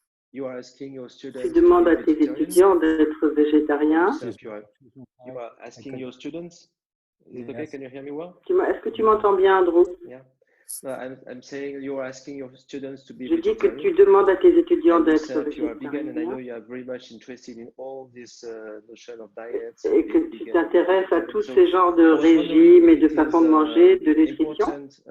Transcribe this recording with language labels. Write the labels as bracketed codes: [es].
[fr] Tu demandes à tes étudiants d'être végétariens. [en] You are asking your students. Is it okay? Can you hear me well? [fr] Est-ce que tu m'entends bien, Andrew? [en] Yeah. No, I'm saying you are asking your students to be [fr] Je dis que tu demandes à tes étudiants d'être végétariens. [en] And I know you are very much interested in all this notion of diets. [fr] Et que tu t'intéresses à tous ces genres de régimes et de façons de manger, de nutrition.